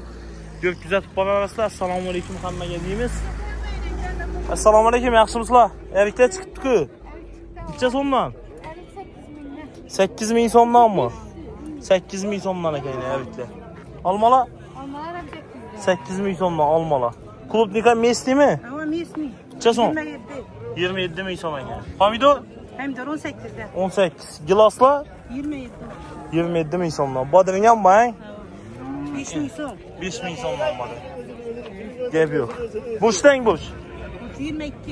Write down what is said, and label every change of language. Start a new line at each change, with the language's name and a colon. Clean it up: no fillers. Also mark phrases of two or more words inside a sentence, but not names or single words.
Uzbek: Ko'p kuzatib boraverasizlar. Assalomu alaykum hammaga deymiz. Assalomu alaykum, yaxshimisizlar? Erkaklar chiqibdi-ku. Necha so'mdan? 8.000 so'mdanmi? 8.000 so'mdan ekan erkaklar. Olmalar? Olmalar ham 8.000 so'mdan olmalar. Klubnika местныйmi? Ama местный. Necha so'm? 27. 27.000 so'm ekan. Pomidor? Pomidor 18'den. 18. Gilaslar? 27. 27.000 so'mdan. Bodringam bang? 5.000 so'm. 5.000 so'mdan bor. Gap yo'q. Bo'shtang bo'sh. 22.